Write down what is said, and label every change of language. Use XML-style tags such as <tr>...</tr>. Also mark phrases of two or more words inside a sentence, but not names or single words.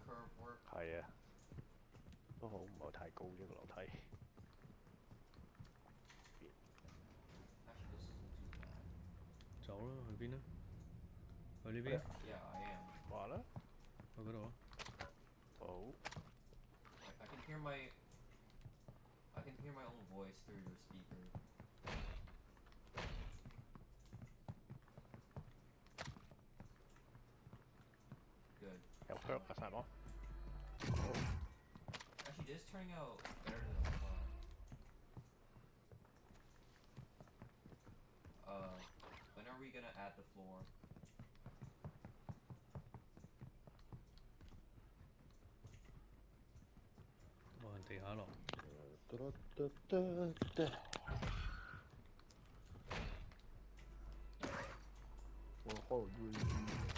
<yue>係啊，都好唔係太高啫個樓梯。走啦，去邊啊？去呢邊？話啦。去嗰度咯。好。</yue> <en>I can hear my own voice through your speaker. Good.</en> <yue>有 perk 啊，晒冇。</yue> <en>Actually, this is turning out better than I thought. When are we gonna add the floor?</en> <yue>冇人地下落。我開個 UAV。</yue>